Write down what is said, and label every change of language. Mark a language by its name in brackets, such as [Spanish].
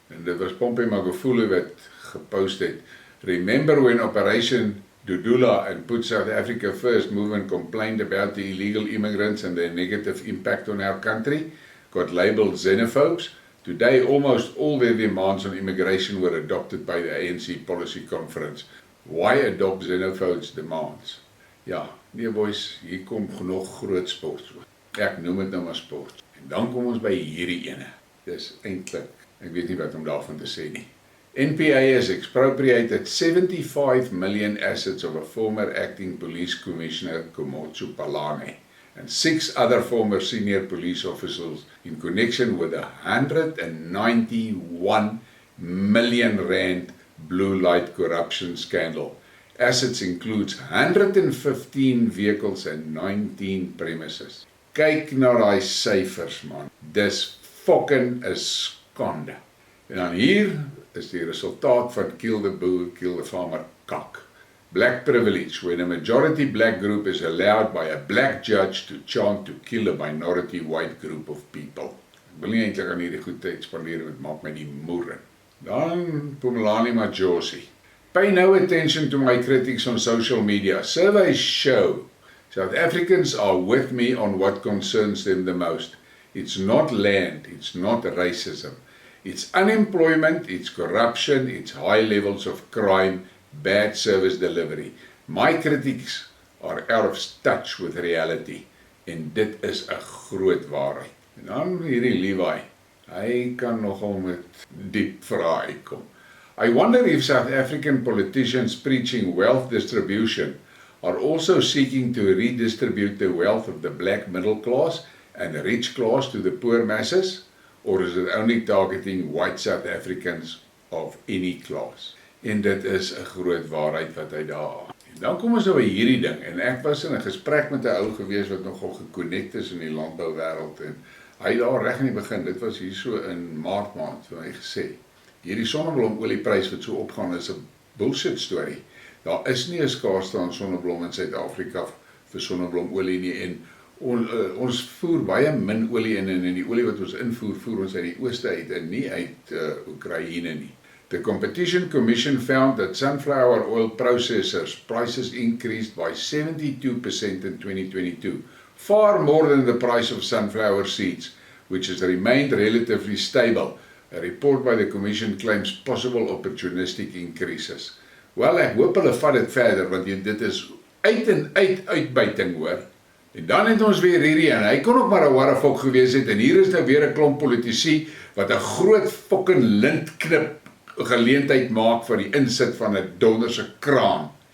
[Afrikaans] En dit was Pompey Magufuli wat gepost het. [English] Remember when Operation Dudula and Put South Africa First movement complained about the illegal immigrants and their negative impact on our country, got labelled xenophobes? Today, almost all their demands on immigration were adopted by the ANC Policy Conference. Why adopt xenophobes' demands? [Afrikaans] Ja, nee boys, hier kom genoeg groot sport. Ek noem dit nou maar sport. En dan kom ons by hierdie ene. Dis eintlik, ek weet nie wat om daarvan te sê nie. [English] NPA has expropriated 75 million assets of a former acting police commissioner, Komotsu Palane, and 6 other former senior police officers in connection with a 191 million rand blue light corruption scandal. Assets includes 115 vehicles and 19 premises. [Afrikaans] Kyk na daai syfers man, dis fucking 'n skande. En dan hier is die resultaat van Kill the Boer, Kill the Farmer kak. [English] Black privilege, when a majority black group is allowed by a black judge to chant to kill a minority white group of people. [Afrikaans] Ek wil nie eintlik aan hierdie goed tyd spandeer, wat maak my die moere. [English] Dan Pumelani Majosi. Pay no attention to my critics on social media. Surveys show South Africans are with me on what concerns them the most. It's not land, it's not racism. It's unemployment, it's corruption, it's high levels of crime, bad service delivery. My critics are out of touch with reality. [Afrikaans] En dit is 'n groot waarheid. En dan hierdie Levi, hy kan nogal met diep vrae uitkom. [English] I wonder if South African politicians preaching wealth distribution are also seeking to redistribute the wealth of the black middle class and the rich class to the poor masses, or is it only targeting white South Africans of any class? [Afrikaans] En dit is 'n groot waarheid wat hy daar. En dan kom ons nou by hierdie ding, en ek was in 'n gesprek met 'n ou gewees wat nogal gekonnekt is in die landbouwêreld, en hy daar reg in die begin, dit was hier so in Maart maand, vir my gesê, hierdie sonneblomolie-prys wat so opgaan is 'n bullshit storie. Daar is nie 'n skaarste aan sonneblom in Suid-Afrika vir sonneblomolie nie, en ons voer baie min olie in, en die olie wat ons invoer, voer ons uit die ooste uit, en nie uit Oekraïne nie. [English] The Competition Commission found that sunflower oil processors' prices increased by 72% in 2022, far more than the price of sunflower seeds, which has remained relatively stable. A report by the Commission claims possible opportunistic increases. [Afrikaans] Wel, ek hoop hulle vat dit verder, want dit is uit en uit uitbuiting hoor. En dan het ons weer hierdie, en hy kon ook maar 'n warrefok gewees het, en hier is nou weer 'n klomp politici, wat 'n groot fucking lintknip geleentheid maak vir die insit van 'n donderse kraan.